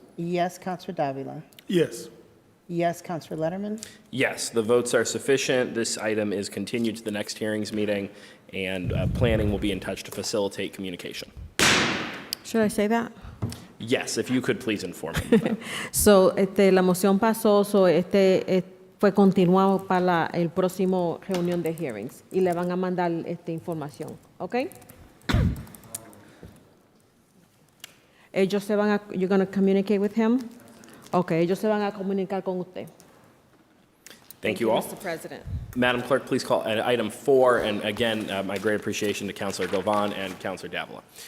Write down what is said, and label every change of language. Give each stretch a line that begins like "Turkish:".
English: Yes, Counselor Davila. Yes. Yes, Counselor Letterman. Yes, the votes are sufficient. This item is continued to the next hearings meeting, and planning will be in touch to facilitate communication. Should I say that? Yes, if you could please inform me.
Spanish: So, la moción pasó, fue continuado para el próximo reunión de hearings y le van a mandar información, ¿ok? Ellos se van a,
English: you're going to communicate with him?
Spanish: Okay, ellos se van a comunicar con usted.
English: Thank you all. Mr. President. Madam Clerk, please call item 4, and again, my great appreciation to Councilor Govan and Councilor Davila.